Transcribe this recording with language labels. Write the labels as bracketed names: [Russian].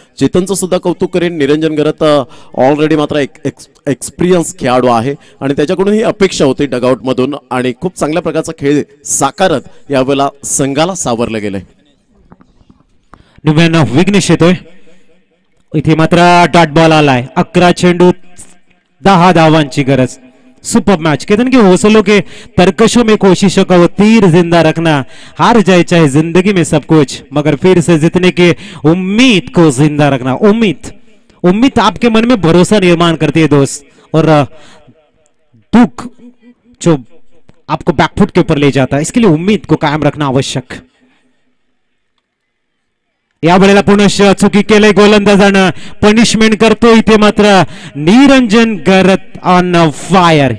[Marathi] चेतनचं सुद्धा कौतुक करेन, निरंजन घरत ऑलरेडी मात्र एक्सपिरियन्स खेळाडू आहे आणि त्याच्याकडून ही अपेक्षा होती डगआउटमधून आणि खूप चांगल्या प्रकारचा खेळ साकारत यावेळेला संघाला सावरलं गेलंय। विघ्नेश येतोय, इथे मात्र डॉट बॉल आलाय, 11 चेंडू 10 धावांची गरज। [Hindi] सुपर मैच, कहते हैं कि हौसलों के तरकशों में कोशिशों का वो तीर जिंदा रखना, हार जाए चाहे जिंदगी में सब कुछ मगर फिर से जीतने की उम्मीद को जिंदा रखना। उम्मीद आपके मन में भरोसा निर्माण करती है दोस्त, और दुख जो आपको बैकफुट के ऊपर ले जाता है, इसके लिए उम्मीद को कायम रखना आवश्यक। [Marathi] या वेळेला पुनश्च चुकी केले गोलंदाजानं, पनिशमेंट करतो इथे मात्र निरंजन घरत ऑन फायर।